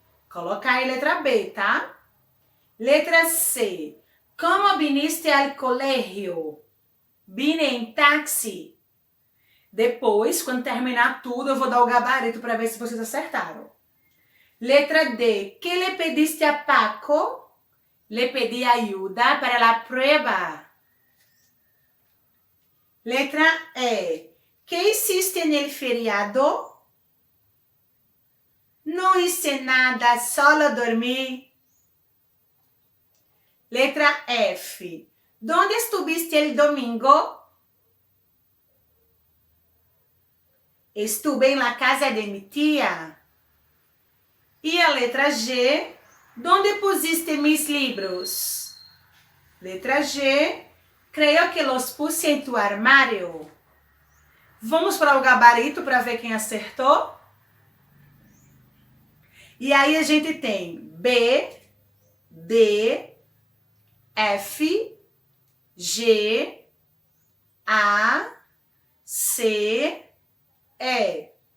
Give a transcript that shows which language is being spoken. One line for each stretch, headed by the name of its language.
Portuguese: Coloca aí a letra B, tá? Letra C.
Spanish: Como viniste al colegio? Vine em táxi.
Portuguese: Depois, quando terminar tudo, eu vou dar o gabarito para ver se vocês acertaram.
Spanish: Letra D. Que le pediste a Paco? Le pedí ayuda para la prueba. Letra E. Que hiciste en el feriado? No hice nada, solo dormí. Letra F. ¿Dónde estuviste el domingo? Estuve en la casa de mi tía.
Portuguese: E a letra G.
Spanish: ¿Dónde pusiste mis libros? Letra G. Creo que los puse en tu armário.
Portuguese: Vamos para o gabarito para ver quem acertou? E aí a gente tem B, D, F, G, A, C, E.